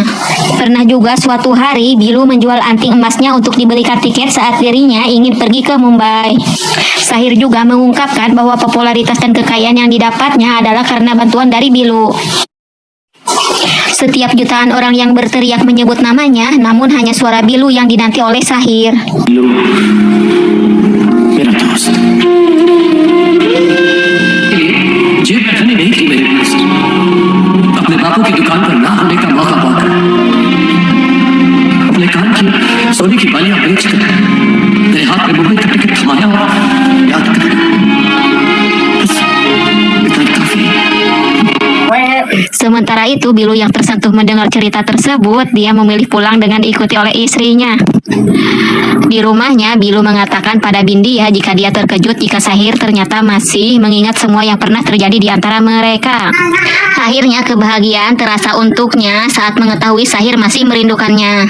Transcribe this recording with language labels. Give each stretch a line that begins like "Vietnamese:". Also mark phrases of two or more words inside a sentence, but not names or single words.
Indonesian: Pernah juga suatu hari Bilu menjual anting emasnya untuk dibelikan tiket saat dirinya ingin pergi ke Mumbai. Sahir juga mengungkapkan bahwa popularitas dan kekayaan yang didapatnya adalah karena bantuan dari Bilu. Setiap jutaan orang yang berteriak menyebut namanya, namun hanya suara Bilu yang dinanti oleh Sahir.
Hindi: बिल्लू मेरा दोस्त जेब में धनी नहीं थी मेरे पास अपने बापू की दुकान पर ना होने का मौका पाकर अपने कान की सोने की बालियां बेचकर मेरे हाथ में मुंबई का टिकट थमाया और याद कर बस इतना ही काफी है।
Indonesian: Sementara itu, Bilu yang tersentuh mendengar cerita tersebut, dia memilih pulang dengan diikuti oleh istrinya. Di rumahnya, Bilu mengatakan pada Bindia jika dia terkejut jika Sahir ternyata masih mengingat semua yang pernah terjadi di antara mereka. Akhirnya kebahagiaan terasa untuknya saat mengetahui Sahir masih merindukannya.